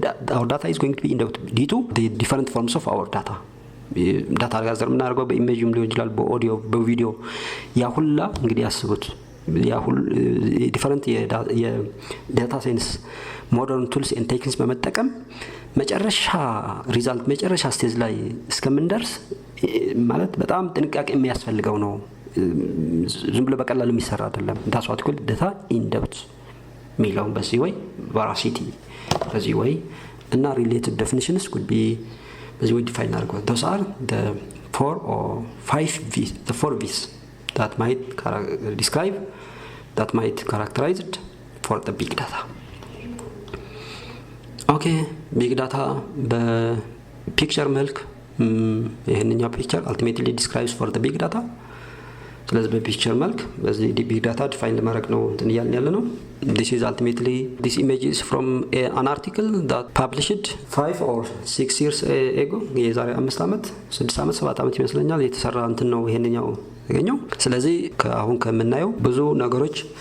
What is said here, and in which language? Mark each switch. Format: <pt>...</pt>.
<en>Our data is going to be in depth due to the different forms of our data.</en> <am>ዳታ ጋዘር የምናደርገው በኢሜጅም ሊሆን ይችላል፣ በኦዲዮ፣ በቪዲዮ። ያ ሁላ እንግዲህ ያስቡት፣ ያ ሁሉ ዲፈረንት የዳታ ሳይንስ ሞደርን ቱልስ ኤንድ ቴክኒክስ በመጠቀም መጨረሻ ሪዛልት መጨረሻ ስቴጅ ላይ እስከምንደርስ ማለት በጣም ጥንቃቄ የሚያስፈልገው ነው። ዝም ብሎ በቀላሉ የሚሰራ አይደለም።</am> <en>that's what we call data in depth</en> <am>ሚለው በዚህ ወይ</am> <en>veracity</en> <am>በዚህ ወይ እና</am> <en>related definitions could be</en> <am>በዚህ ወይ ዲፋይን አድርገው</am> <en>those are the 4 or 5 V's, the 4 V's that might describe, that might characterize it for the big data.</en> <am>Okay, big data በፒክቸር መልክ ይሄንኛው ፒክቸር</am> <en>ultimately describes for the big data።</en> <am>ስለዚህ በፒክቸር መልክ በዚህ ቢግ ዳታ ዲፋይን ለማድረግ ነው እንትን እያልን ያለ ነው።</am> <en>this is ultimately this image is from an article that published 5 or 6 years ago</en> <am>የዛሬ 5 አመት 6 አመት 7 አመት ይመስለኛል የተሰራ እንትን ነው ይሄንኛው ያገኘው። ስለዚህ አሁን ከምናየው ብዙ ነገሮች</am>